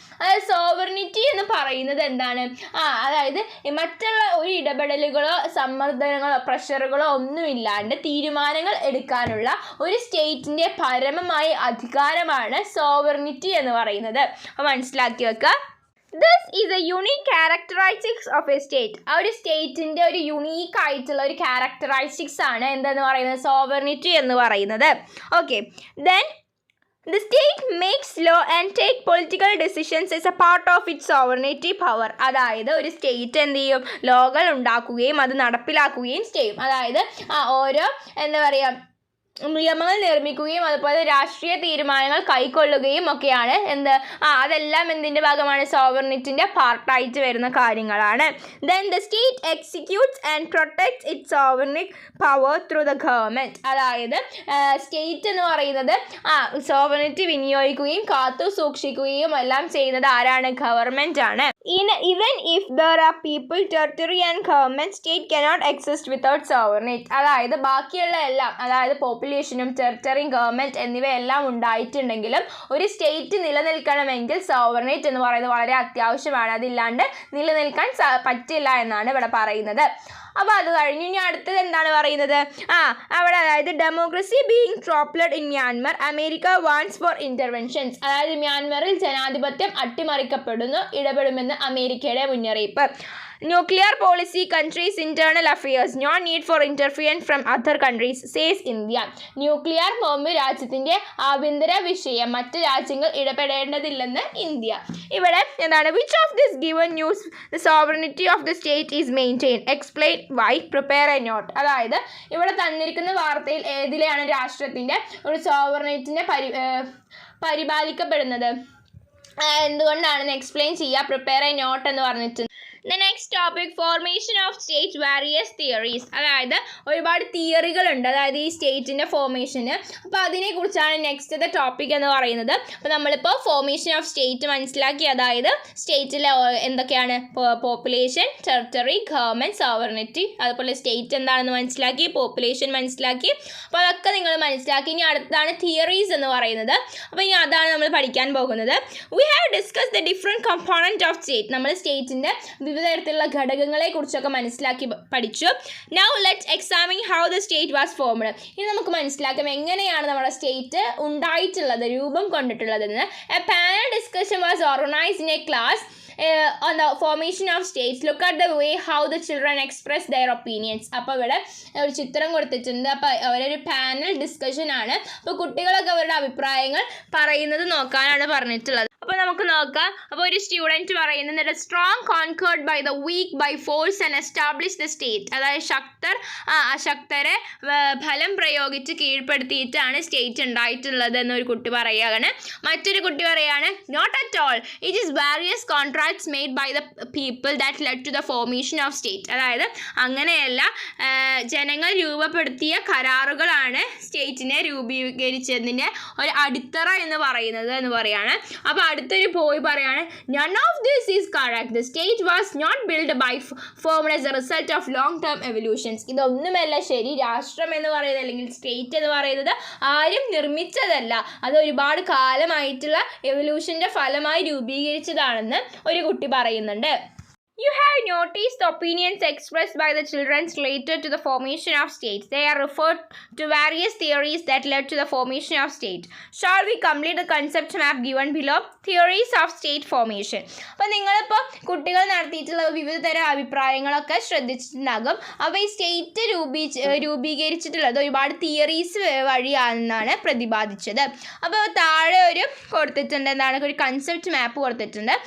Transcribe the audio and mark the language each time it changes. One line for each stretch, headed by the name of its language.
Malayalam: അതായത് സോവറിനിറ്റി എന്ന് പറയുന്നത് എന്താണ്, അതായത് മറ്റുള്ള ഒരു ഇടപെടലുകളോ സമ്മർദ്ദങ്ങളോ പ്രഷറുകളോ ഒന്നുമില്ലാണ്ട് തീരുമാനങ്ങൾ എടുക്കാനുള്ള ഒരു സ്റ്റേറ്റിൻ്റെ പരമമായ അധികാരമാണ് സോവറിനിറ്റി എന്ന് പറയുന്നത്. അപ്പോൾ മനസ്സിലാക്കി വെക്കുക.
English: This is a unique characteristics of a state.
Malayalam: ആ ഒരു സ്റ്റേറ്റിൻ്റെ ഒരു യുണീക്ക് ആയിട്ടുള്ള ഒരു ക്യാരക്ടറൈസ്റ്റിക്സ് ആണ് എന്തെന്ന് പറയുന്നത്, സോവറിനിറ്റി എന്ന് പറയുന്നത്. Okay, then
English: The state makes law and take political decisions as a part of its sovereignty power.
Malayalam: അതായത് ഒരു സ്റ്റേറ്റ് എന്ത് ചെയ്യും, ലോകൾ ഉണ്ടാക്കുകയും അത് നടപ്പിലാക്കുകയും ചെയ്യും. അതായത് ഓരോ എന്താ പറയുക നിയമങ്ങൾ നിർമ്മിക്കുകയും അതുപോലെ രാഷ്ട്രീയ തീരുമാനങ്ങൾ കൈക്കൊള്ളുകയും ഒക്കെയാണ് അതെല്ലാം എന്തിൻ്റെ ഭാഗമാണ്, സോവർണിറ്റിൻ്റെ പാർട്ടായിട്ട് വരുന്ന കാര്യങ്ങളാണ്.
English: Then the state executes and protects its sovereign power through the government.
Malayalam: അതായത് സ്റ്റേറ്റ് എന്ന് പറയുന്നത് സോവർണിറ്റി വിനിയോഗിക്കുകയും കാത്തു സൂക്ഷിക്കുകയും എല്ലാം ചെയ്യുന്നത് ആരാണ്, ഗവൺമെൻറ് ആണ്.
English: Even if there are people, territory and government, state cannot exist without sovereignty.
Malayalam: അതായത് ബാക്കിയുള്ള എല്ലാം, അതായത് പോപ്പുലേഷനും ടെറിട്ടറിയും ഗവൺമെൻറ് എന്നിവയെല്ലാം ഉണ്ടായിട്ടുണ്ടെങ്കിലും ഒരു സ്റ്റേറ്റ് നിലനിൽക്കണമെങ്കിൽ സോവറിനേറ്റ് എന്ന് പറയുന്നത് വളരെ അത്യാവശ്യമാണ്. അതില്ലാണ്ട് നിലനിൽക്കാൻ പറ്റില്ല എന്നാണ് ഇവിടെ പറയുന്നത്. അപ്പോൾ അത് കഴിഞ്ഞ് ഇനി അടുത്തത് എന്താണ് പറയുന്നത്, അവിടെ അതായത്
English: Democracy being toppled in Myanmar, America wants for interventions.
Malayalam: അതായത് മ്യാൻമറിൽ ജനാധിപത്യം ഇടപെടുമെന്ന് അമേരിക്കയുടെ മുന്നറിയിപ്പ്.
English: Nuclear policy, countries internal affairs, no need for interference from other countries, says India.
Malayalam: Nuclear bomb രാജ്യത്തിൻ്റെ ആഭ്യന്തര വിഷയം, മറ്റ് രാജ്യങ്ങൾ ഇടപെടേണ്ടതില്ലെന്ന് ഇന്ത്യ. ഇവിടെ എന്താണ്,
English: Which of this given news the sovereignty of the state is maintain, explain why, prepare a note.
Malayalam: അതായത് ഇവിടെ തന്നിരിക്കുന്ന വാർത്തയിൽ ഏതിലെയാണ് രാഷ്ട്രത്തിൻ്റെ ഒരു സോവറിനിറ്റിനെ പരിപാലിക്കപ്പെടുന്നത്, എന്തുകൊണ്ടാണെന്ന് എക്സ്പ്ലെയിൻ ചെയ്യുക,
English: prepare a note
Malayalam: എന്ന് പറഞ്ഞിട്ട്.
English: The next topic, formation of state, various theories.
Malayalam: അതായത് ഒരുപാട് തിയറികളുണ്ട് അതായത് ഈ സ്റ്റേറ്റിൻ്റെ ഫോർമേഷന്. അപ്പോൾ അതിനെക്കുറിച്ചാണ് നെക്സ്റ്റ് ടോപ്പിക് എന്ന് പറയുന്നത്. അപ്പോൾ നമ്മളിപ്പോൾ ഫോർമേഷൻ ഓഫ് സ്റ്റേറ്റ് മനസ്സിലാക്കി, അതായത് സ്റ്റേറ്റിലെ എന്തൊക്കെയാണ്, പോപ്പുലേഷൻ, ടെറിട്ടറി, ഗവൺമെൻറ്, സോവറിനിറ്റി, അതുപോലെ സ്റ്റേറ്റ് എന്താണെന്ന് മനസ്സിലാക്കി, പോപ്പുലേഷൻ മനസ്സിലാക്കി. അപ്പോൾ അതൊക്കെ നിങ്ങൾ മനസ്സിലാക്കി. ഇനി അടുത്താണ് തിയറീസ് എന്ന് പറയുന്നത്. അപ്പോൾ ഇനി അതാണ് നമ്മൾ പഠിക്കാൻ പോകുന്നത്.
English: We have discussed the different component of state.
Malayalam: നമ്മൾ സ്റ്റേറ്റിൻ്റെ വിവിധ തരത്തിലുള്ള ഘടകങ്ങളെ കുറിച്ചൊക്കെ മനസ്സിലാക്കി പഠിച്ചു.
English: Now let's examine how the state was formed.
Malayalam: ഇനി നമുക്ക് മനസ്സിലാക്കാം എങ്ങനെയാണ് നമ്മുടെ സ്റ്റേറ്റ് ഉണ്ടായിട്ടുള്ളത്, രൂപം കൊണ്ടിട്ടുള്ളതെന്ന്.
English: A panel discussion was organized in a class on the formation of states. Look at the way how the children express their opinions.
Malayalam: അപ്പോൾ ഇവിടെ ഒരു ചിത്രം കൊടുത്തിട്ടുണ്ട്. അപ്പോൾ അവരൊരു പാനൽ ഡിസ്കഷൻ ആണ്. അപ്പോൾ കുട്ടികളൊക്കെ അവരുടെ അഭിപ്രായങ്ങൾ പറയുന്നത് നോക്കാനാണ് പറഞ്ഞിട്ടുള്ളത്. അപ്പോൾ നമുക്ക് നോക്കാം. അപ്പോൾ ഒരു സ്റ്റുഡൻറ്റ് പറയുന്നത്
English: Strong conquered by the weak by force and establish the state.
Malayalam: അതായത് അശക്തരെ ഫലം പ്രയോഗിച്ച് കീഴ്പ്പെടുത്തിയിട്ടാണ് സ്റ്റേറ്റ് ഉണ്ടായിട്ടുള്ളത് എന്നൊരു കുട്ടി പറയുകയാണ്. മറ്റൊരു കുട്ടി പറയുകയാണ്
English: Not at all, it is various contracts made by the people that led to the formation of state.
Malayalam: അതായത് അങ്ങനെയല്ല, ജനങ്ങൾ രൂപപ്പെടുത്തിയ കരാറുകളാണ് സ്റ്റേറ്റിനെ രൂപീകരിച്ചതിൻ്റെ ഒരു അടിത്തറ എന്ന് പറയുകയാണ്. അപ്പോൾ അടുത്തൊരു പോയി പറയാണ്
English: none of this is correct. The state was not built by formed as a result of long term evolutions.
Malayalam: ഇതൊന്നുമല്ല ശരി. രാഷ്ട്രം എന്ന് പറയുന്നത് അല്ലെങ്കിൽ സ്റ്റേറ്റ് എന്ന് പറയുന്നത് ആരും നിർമ്മിച്ചതല്ല, അത് ഒരുപാട് കാലമായിട്ടുള്ള എവല്യൂഷൻ്റെ ഫലമായി രൂപീകരിച്ചതാണെന്ന് ഒരു കുട്ടി പറയുന്നുണ്ട്.
English: You have noticed the opinions expressed by the children related to the formation of states. They are referred to various theories that led to the formation of state. Shall we complete the concept map given below? Theories of state formation.
Malayalam: അപ്പോൾ നിങ്ങളിപ്പോൾ കുട്ടികൾ നടത്തിയിട്ടുള്ള വിവിധ തരം അഭിപ്രായങ്ങളൊക്കെ ശ്രദ്ധിച്ചിട്ടുണ്ടാകും. അപ്പോൾ ഈ state രൂപീകരിച്ചിട്ടുള്ളത് ഒരുപാട് തിയറീസ് വഴിയാണെന്നാണ് പ്രതിപാദിച്ചത്. അപ്പോൾ താഴെ ഒരു കൊടുത്തിട്ടുണ്ട്, എന്താണ്, ഒരു കൺസെപ്റ്റ് മാപ്പ് കൊടുത്തിട്ടുണ്ട്.